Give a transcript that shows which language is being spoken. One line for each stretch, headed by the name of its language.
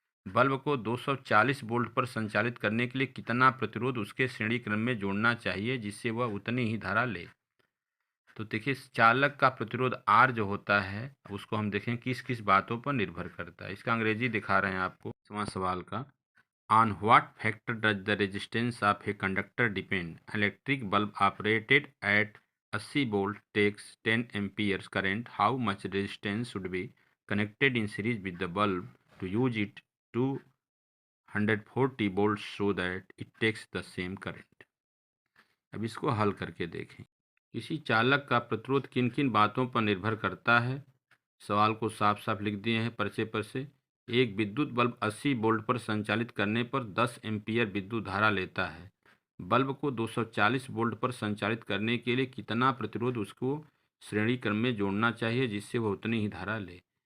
Hindi: Bulb को 240 volt पर संचालित करने के लिए कितना प्रतिरोध उसके श्रेणी क्रम में जोड़ना चाहिए जिससे वह उतनी ही धारा ले? तो देखिए, चालक का प्रतिरोध R जो होता है उसको हम देखें किस किस बातों पर निर्भर करता है। इसका अंग्रेजी दिखा रहे हैं आपको सवाल का।
English: On what factor does the resistance of a conductor depend? Electric bulb operated at 80 volt takes 10 amperes current. How much resistance should be connected in series with the bulb to use it to 140 volts so that it takes the same current?
Hindi: अब इसको हल करके देखें। किसी चालक का प्रतिरोध किन किन बातों पर निर्भर करता है? सवाल को साफ साफ लिख दिए हैं पर्चे पर से। एक विद्युत बल्ब 80 वोल्ट पर संचालित करने पर 10 एम्पीयर विद्युत धारा लेता है। बल्ब को 240 वोल्ट पर संचालित करने के लिए कितना प्रतिरोध उसको श्रेणी क्रम में जोड़ना चाहिए जिससे वह उतनी ही धारा ले?